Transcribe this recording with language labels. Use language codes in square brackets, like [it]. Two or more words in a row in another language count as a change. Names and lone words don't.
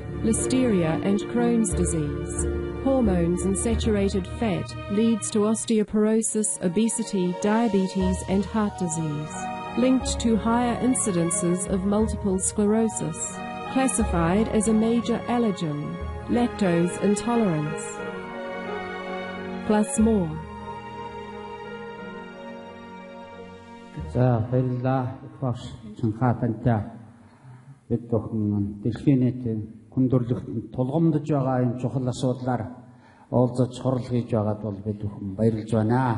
[en] Listeria and Crohn's disease. Hormones and saturated fat leads to osteoporosis, obesity, diabetes and heart disease. Linked to higher incidences of multiple sclerosis. Classified as a major allergen. Lactose intolerance. Plus more. [mn] За баярлалаа. Багш Чинхаа тантай бид бүхэн дэлхийн нийтийн хүндрэлтэнд тулгамдж байгаа энэ чухал асуудлаар уулзаж хурал хийж байгаад бол бид бүхэн баярлж байна.